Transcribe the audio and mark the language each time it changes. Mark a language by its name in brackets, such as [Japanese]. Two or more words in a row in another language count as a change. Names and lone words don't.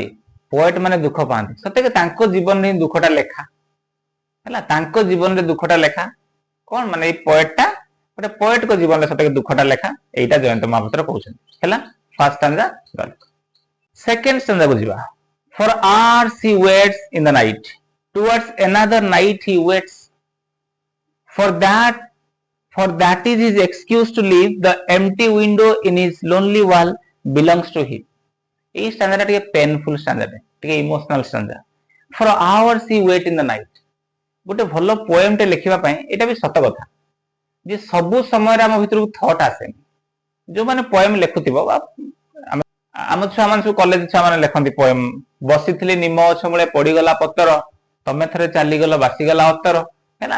[Odia] ପୋଏଟ ମାନେ ଦୁଃଖ ପାଆନ୍ତି। ସତେ କି ତାଙ୍କ ଜୀବନରେ ହିଁ ଦୁଃଖଟା ଲେଖା ହେଲା। ତାଙ୍କ ଜୀବନରେ ଦୁଃଖଟା ଲେଖା କଣ ମାନେ ଏଇ ପୋଏଟଟା ଗୋଟେ ପୋଏଟଙ୍କ ଜୀବନରେ ସତେ କି ଦୁଃଖଟା ଲେଖା। ଏଇଟା ଜୟନ୍ତ ମହାପାତ୍ର କହୁଛନ୍ତି ହେଲା। [English] first stanza [Odia] ଗଲା। [English] second stanza [Odia] ଯିବା। [English] For hours he waits in the night, towards another night he waits, for that is his excuse to leave, the empty window in his lonely wall belongs to him। [Odia] এই ଷ୍ଟାଞ୍ଜାଟା ଟିକେ [English] painful stanza, [Odia] ଟିକେ [English] emotional stanza. For hours he wait in the night। [Odia] ଗୋଟେ ଭଲ ପୋଏମଟେ ଲେଖିବା ପାଇଁ ଏଇଟା ବି ସତ କଥା ଯେ ସବୁ ସମୟରେ ଆମ ଭିତରକୁ ଥଟ୍ ଆସେନି। ଯୋଉମାନେ ପୋଏମ ଲେଖୁଥିବ ବା ଆମ ଛୁଆମାନେ ସବୁ କଲେଜ ଛୁଆମାନେ ଲେଖନ୍ତି ପୋଏମ। ବସିଥିଲି ନିମ ଗଛ ମୂଳେ ପଡିଗଲା ପତର, ତମେ ଥରେ ଚାଲିଗଲ ବାସିଗଲା ଅତର ହେଲା।